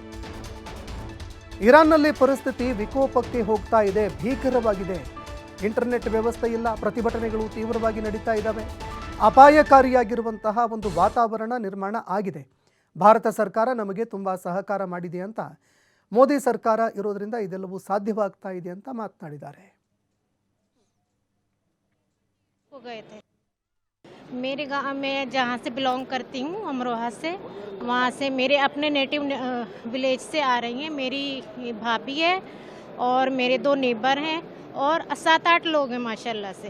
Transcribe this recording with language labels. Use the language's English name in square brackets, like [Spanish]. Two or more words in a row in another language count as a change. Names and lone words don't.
[Kannada] ಇರಾನ್ನಲ್ಲಿ ಪರಿಸ್ಥಿತಿ ವಿಕೋಪಕ್ಕೆ ಹೋಗ್ತಾ ಇದೆ, ಭೀಕರವಾಗಿದೆ. ಇಂಟರ್ನೆಟ್ ವ್ಯವಸ್ಥೆ ಇಲ್ಲ, ಪ್ರತಿಭಟನೆಗಳು ತೀವ್ರವಾಗಿ ನಡೀತಾ ಇದ್ದಾವೆ. ಅಪಾಯಕಾರಿಯಾಗಿರುವಂತಹ ಒಂದು ವಾತಾವರಣ ನಿರ್ಮಾಣ ಆಗಿದೆ. ಭಾರತ ಸರ್ಕಾರ ನಮಗೆ ತುಂಬ ಸಹಕಾರ ಮಾಡಿದೆ ಅಂತ, ಮೋದಿ ಸರ್ಕಾರ ಇರೋದ್ರಿಂದ ಇದೆಲ್ಲವೂ ಸಾಧ್ಯವಾಗ್ತಾ ಇದೆ ಅಂತ ಮಾತನಾಡಿದ್ದಾರೆ. [Hindi] मेरे गाँव में जहाँ से बिलोंग करती हूँ, अमरोहा से, वहाँ से मेरे अपने [English] native village [Hindi] से आ रही हैं. मेरी भाभी है और मेरे 2 नेबर हैं और 7-8 लोग हैं माशाल्लाह से.